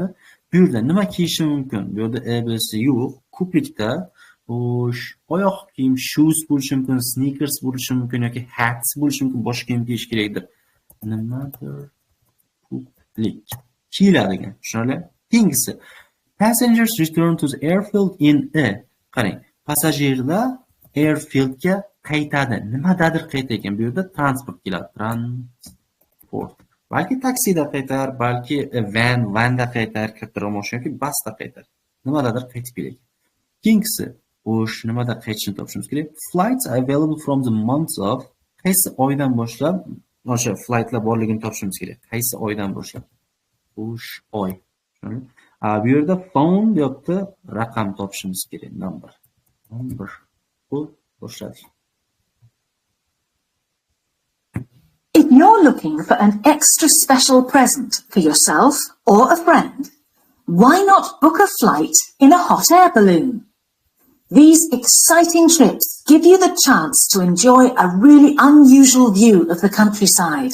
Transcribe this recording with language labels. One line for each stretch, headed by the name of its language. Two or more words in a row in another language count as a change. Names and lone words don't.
Uzbek: Bu yerda nima kiyishim mumkin? Bu yerda ABS yo'q. Ko'plikda xo'sh, oyoq kiyim, shoes bo'lishi mumkin, sneakers bo'lishi mumkin yoki hats bo'lishi mumkin, boshqa kiyim kiyish kerakdir. Nimadir ko'plik kiyiladigan, tushunarli?
English: Keyingisi Passengers return to the airfield in a.
Uzbek: Qarang, passajirlar airfieldga qaytadi. Nimadadir qaytayotgan. Bu yerda transport keladi. Transport. Balki taksida qaytar, balki vanda qaytar, katta mashina yoki basda qaytar. Nimadadir qaytib keladi. Keyingisi, o'sh nimada qaytishni topishimiz kerak.
English: Flights are available from the month of,
Uzbek: qaysi oydan boshlab o'sha flightlar borligini topishimiz kerak. Qaysi oydan boshlab? O'sh oy. Bu yerda phone deyapti, raqam topishimiz kerak, number. Bu boshladik.
English: If you're looking for an extra special present for yourself or a friend, why not book a flight in a hot air balloon? These exciting trips give you the chance to enjoy a really unusual view of the countryside.